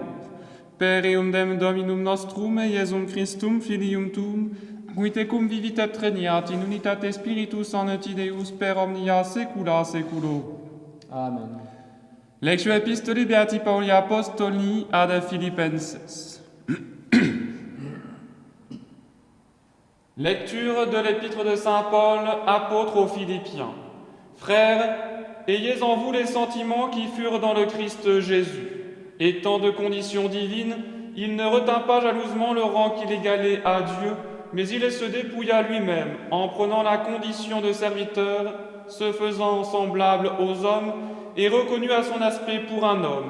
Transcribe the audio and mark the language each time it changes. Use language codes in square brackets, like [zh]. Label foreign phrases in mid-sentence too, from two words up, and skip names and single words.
[la] Per eundem Dominum nostrum, Iesum Christum, Filium tuum, qui tecum vivit et regnat in unitate Spiritus Sancti Deus per omnia saecula saeculorum. Amen. Lectio Epistoli Beati Pauli Apostoli ad Philippenses. [fr] Lecture de l'épître de Saint Paul, apôtre aux Philippiens. Frères, ayez en vous les sentiments qui furent dans le Christ Jésus. Étant de condition divine, il ne retint pas jalousement le rang qu'il égalait à Dieu, mais il se dépouilla lui-même en prenant la condition de serviteur, se faisant semblable aux hommes, et reconnu à son aspect pour un homme.